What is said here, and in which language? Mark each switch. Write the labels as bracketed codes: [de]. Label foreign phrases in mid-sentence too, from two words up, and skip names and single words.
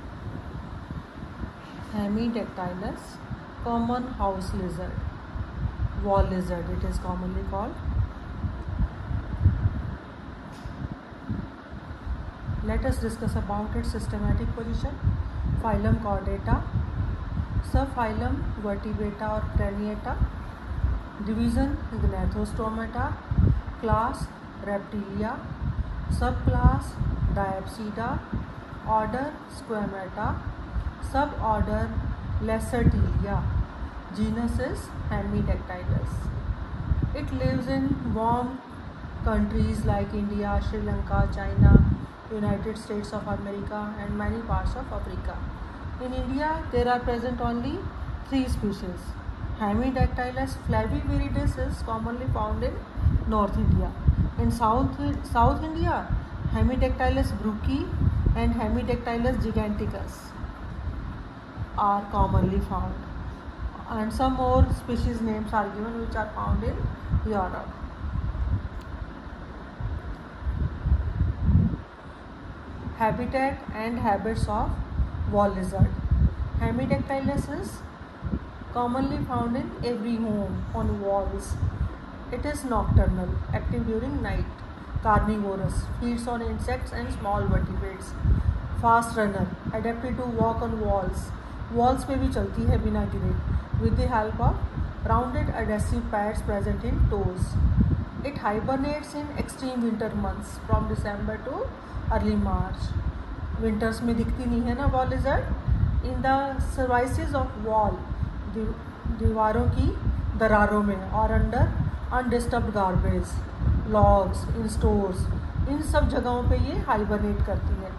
[en] Hemidactylus, common house lizard, wall lizard it is commonly called. Let us discuss about its systematic position. Phylum Chordata, subphylum Vertebrata or Craniata, division Gnathostomata, class Reptilia, subclass Diapsida, order Squamata, suborder Lacertilia, genus is Hemidactylus. It lives in warm countries like India, Sri Lanka, China, United States of America and many parts of Africa. In India, there are present only 3 species. Hemidactylus flaviviridis is commonly found in North India. In South India, Hemidactylus brucki and Hemidactylus giganticus are commonly found, and some more species names are given which are found in Europe. Habitat and habits of wall lizard. Hemidactylus is commonly found in every home on walls. It is nocturnal, active during night, carnivorous, feeds on insects and small vertebrates, fast runner, adapted to walk on walls. [hi] वॉल्स पे भी चलती है बिना गिरे, [en] with the help of rounded adhesive pads present in toes. It hibernates in extreme winter months from December to early March. [hi] विंटर्स में दिखती नहीं है ना [en] wall lizard. in the crevices of wall, [hi] दीवारों की दरारों में, और [en] under undisturbed garbage, logs, in stores, [hi] इन सब जगहों पे ये हाइबरनेट करती है.